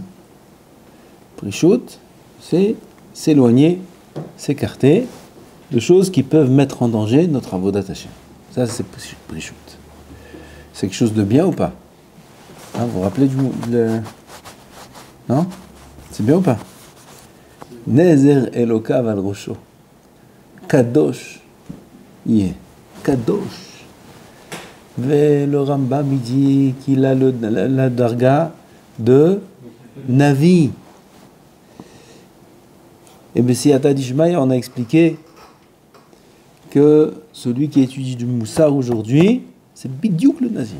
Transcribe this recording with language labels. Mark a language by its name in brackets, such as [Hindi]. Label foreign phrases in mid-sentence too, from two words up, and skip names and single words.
[French] Prishut, c'est s'éloigner, s'écarter de choses qui peuvent mettre en danger notre [Hebrew] עבודת השם. [French] Ça, c'est Prishut. C'est quelque chose de bien ou pas? Hein, vous vous rappelez Non? C'est bien ou pas? [Hebrew] נזר אלקיו על ראשו. Kadosh. Yeah. Kadosh. [French] Et le Rambam il dit qu'il a la darga de Navi. Et bien si Ata Dishmaya, on a expliqué que celui qui étudie du Moussar aujourd'hui, c'est bidiouk le Nazir.